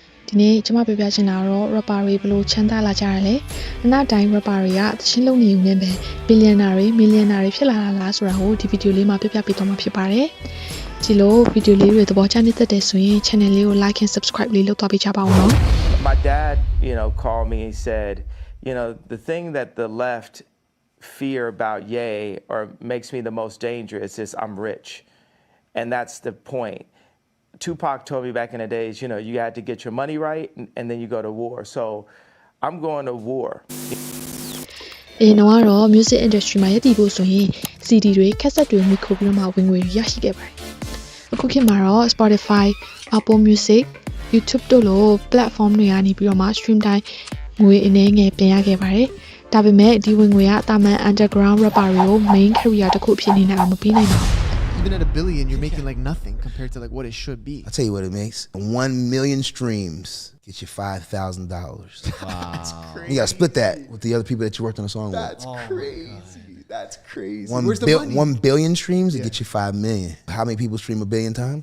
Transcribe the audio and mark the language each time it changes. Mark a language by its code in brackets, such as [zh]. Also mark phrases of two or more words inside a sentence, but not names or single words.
[my] ဒီနေ့ကျွန်မပြောပြချင်တာတော့ rapper တွေဘယ်လိုချမ်းသာလာကြရလဲအနောက်တိုင်း rapper တွေကသချင်းလုံးနေုံနဲ့ပဲ billionaire တွေ millionaire တွေဖြစ်လာတာလားဆိုတာကိုဒီဗီဒီယိုလေးမှာပြပြပေးသွားမှာဖြစ်ပါတယ်ဒီလိုဗီဒီယိုလေးတွေသဘောကျနေတဲ့တဲ့ဆိုရင် channel လေးကို [en] like and subscribe [my] လေးလုပ်သွားပေးကြပါဦးနော် [en] My dad, called me and said, the thing that the left fear about Ye or makes me the most dangerous is I'm rich. And that's the point. Tupac told me back in the days, you had to get your money right and then you go to war. So I'm going to war. [my] တော့ [en] music industry [my] မှာရည်တည်ဖို့ဆိုရင် CD တွေ cassette တွေမိခိုးပြီးတော့မှဝင်ငွေရရှိခဲ့ပါတယ်အခုခေတ်မှာတော့ Spotify, Apple Music, YouTube တို့လို platform တွေကနေပြီးတော့မှ stream တိုင်းငွေအနေငယ်ပြင်ရခဲ့ပါတယ်ဒါပေမဲ့ဒီဝင်ငွေကတာမန် [en] underground rapper [my] တွေကို [en] main career [my] တစ်ခုအဖြစ်နေနိုင်အောင်မပြီးနိုင်ပါဘူး [en] Even at $1 billion, you're making like nothing compared to like what it should be. I'll tell you what it makes. 1 million streams gets you $5,000. Wow. That's crazy. You gotta split that with the other people that you worked on the song That's with. crazy. That's crazy. Where's the money? 1 billion streams to get you 5 million. How many people stream 1 billion times?